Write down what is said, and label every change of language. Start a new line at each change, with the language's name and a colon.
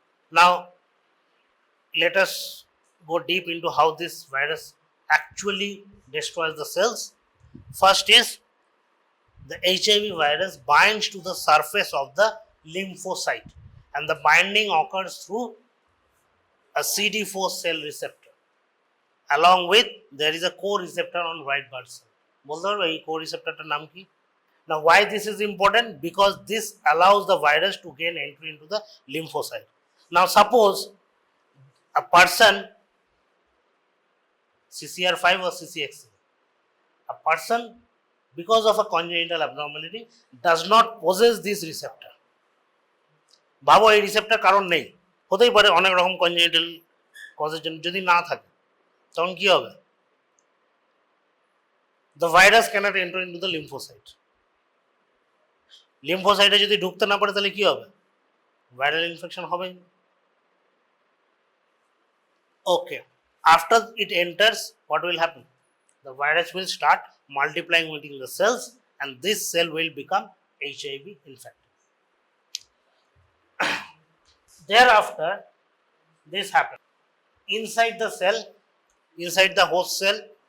English: Now, let us go deep into how this virus actually destroys the cells. First is, the HIV virus binds to the surface of the lymphocyte, and the binding occurs through a CD4 cell receptor. Along with, there is a co-receptor on white blood cell.
Bangla: বলতে পারবে এই co-receptorটার নাম কি?
English: Now, why this is important? Because this allows the virus to gain entry into the lymphocyte. Now, suppose a person, CCR5 or CCX, a person, because of a congenital abnormality, does not possess this receptor.
Bangla: ভাবো এই receptor কারণ নেই, হতেই পারে অনেক রকম congenital কজের জন্য, যদি না থাকে তখন কি হবে?
English: The virus cannot enter into the lymphocyte.
Bangla: লিম্ফোসাইটে যদি ঢুকতে না পারে তাহলে কি হবে? ভাইরাল ইনফেকশন হবে।
English: Okay, after it enters, what will happen? The virus will start multiplying within the cells, and this cell will become HIV infected. Thereafter, this happens inside the cell, inside the host cell.